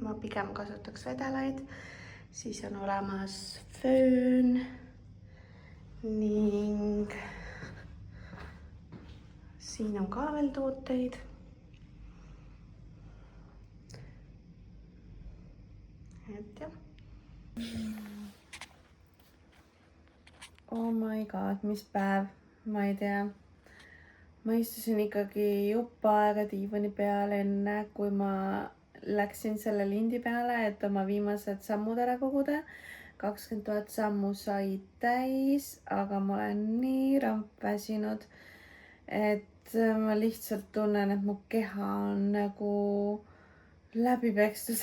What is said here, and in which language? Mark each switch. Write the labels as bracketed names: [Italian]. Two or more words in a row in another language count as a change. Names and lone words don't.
[Estonian] Ma pigem kasutaks vedelaid. Siis on olemas föön ning siin on ka veel tooteid. Et jah. [English] Oh my god, [Estonian] mis päev, ma ei tea. Ma istusin ikkagi juppa aega diivani peal enne, kui ma läksin selle lindi peale, et oma viimased sammud ära koguda. 20 000 sammu sai täis, aga ma olen nii rampväsinud, et ma lihtsalt tunnen, et mu keha on nagu läbi pekstud.